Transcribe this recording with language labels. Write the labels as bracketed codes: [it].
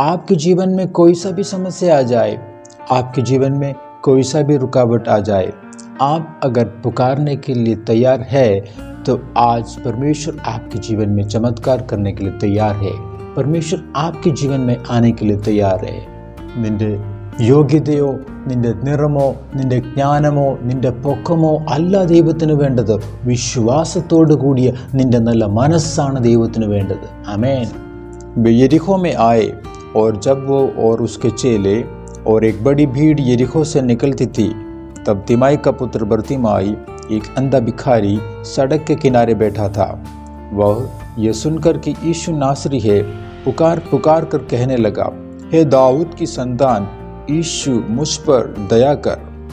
[hi] आपके जीवन में कोई सा भी समस्या आ जाए, आपके जीवन में कोई सा भी रुकावट आ जाए, आप अगर पुकारने के लिए तैयार है तो आज परमेश्वर आपके जीवन में चमत्कार करने के लिए तैयार है। परमेश्वर आपके जीवन में आने के लिए तैयार है। [ml] നിന്റെ യോഗ്യതയോ നിന്റെ നിറമോ നിന്റെ ജ്ഞാനമോ നിന്റെ പൊക്കമോ അല്ല ദൈവത്തിന് വേണ്ടത്, വിശ്വാസത്തോടു കൂടിയ നിന്റെ നല്ല മനസ്സാണ് ദൈവത്തിന് വേണ്ടത്। [hi] आमीन। वे यरीहो में आए और जब वो और उसके चेले और एक बड़ी भीड़ यरीहो से निकलती थी, तब तिमाई का पुत्र बरतिमाई, एक अंधा भिखारी, सड़क के किनारे बैठा था। वह यह सुनकर कि यीशु नासरी है, पुकार पुकार कर कहने लगा, हे दाऊद की संतान, यीशु मुझ पर दया कर।